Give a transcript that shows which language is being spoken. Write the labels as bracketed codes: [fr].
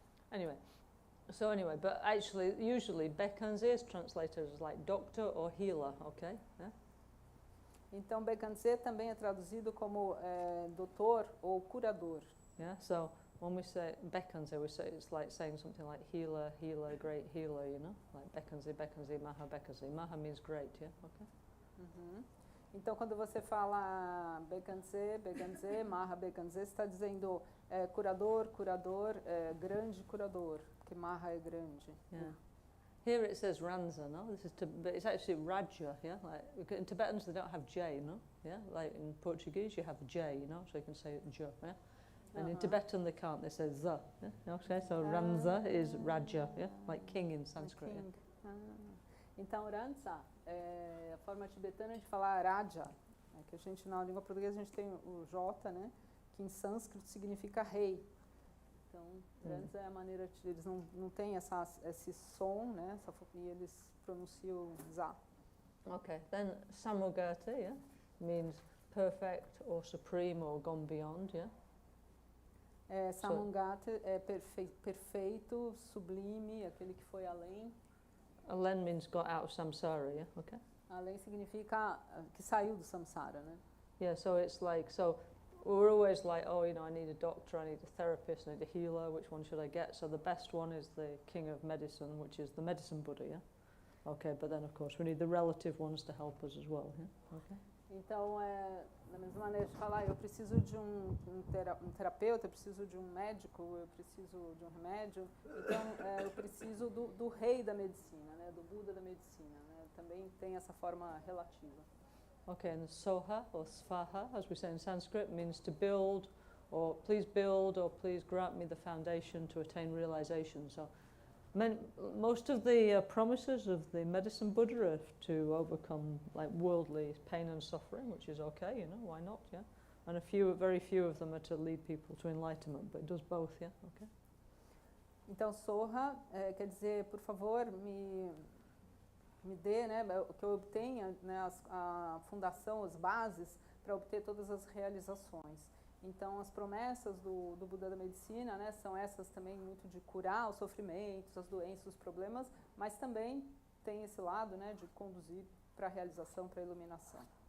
[en] Anyway, but actually, usually Bekkanze is translated as like doctor or healer, okay? Yeah? [pt] Então, Bekkanze também é traduzido como doutor ou curador. [en] Yeah, so when we say Bekkanze, we say it's like saying something like healer, healer, great healer, you know? Like Bekkanze, Bekkanze, Maha, Bekkanze. Maha means great, yeah? Okay? [pt] Então, quando você fala Bekkanze, Bekkanze, Maha, Bekkanze, você está dizendo curador, curador, grande curador, porque Maha é grande. [en] Yeah. Here it says Ranza, no? But it's actually Raja, yeah? Like, in Tibetans they don't have J, no? Yeah? Like in Portuguese you have J, you know? So you can say J, yeah? And in Tibetan they can't, they say Z, yeah? Okay, so Ranza is Raja, yeah? Like king in Sanskrit. King. Yeah? [pt] Então, Ranza é a forma tibetana de falar Raja, né? Que a gente, na língua portuguesa, a gente tem o J, né? Que em sânscrito significa rei. Então, Ranza é a maneira de... Eles não têm esse som, né? E eles pronunciam Za. [en] Okay, then Samogata, yeah? Means perfect or supreme or gone beyond, yeah? [pt] Samungata é perfeito, sublime, aquele que foi além. [en] Alen means got out of samsara, yeah? Okay. [pt] Além significa que saiu do samsara, né? [en] Yeah, so it's like, so we're always like, oh, you know, I need a doctor, I need a therapist, I need a healer, which one should I get? So the best one is the king of medicine, which is the medicine Buddha, yeah? Okay, but then of course we need the relative ones to help us as well, yeah? Okay. [pt] Então, da mesma maneira de falar, eu preciso de um terapeuta, eu preciso de um médico, eu preciso de um remédio. Então, eu preciso do rei da medicina, né, do Buda da medicina. Né, também tem essa forma relativa. [en] Okay, and soha or svaha, as we say in Sanskrit, means to build, or please grant me the foundation to attain realization. So, most of the promises of the medicine Buddha are to overcome like worldly pain and suffering, which is okay, you know, why not, yeah? And very few of them are to lead people to enlightenment, but it does both, yeah, okay? [pt] Então, soha quer dizer, por favor, me dê, né, que eu obtenha, né, a fundação, as bases para obter todas as realizações. Então, as promessas do Buda da Medicina, né, são essas também muito de curar os sofrimentos, as doenças, os problemas, mas também tem esse lado, né, de conduzir para a realização, para a iluminação.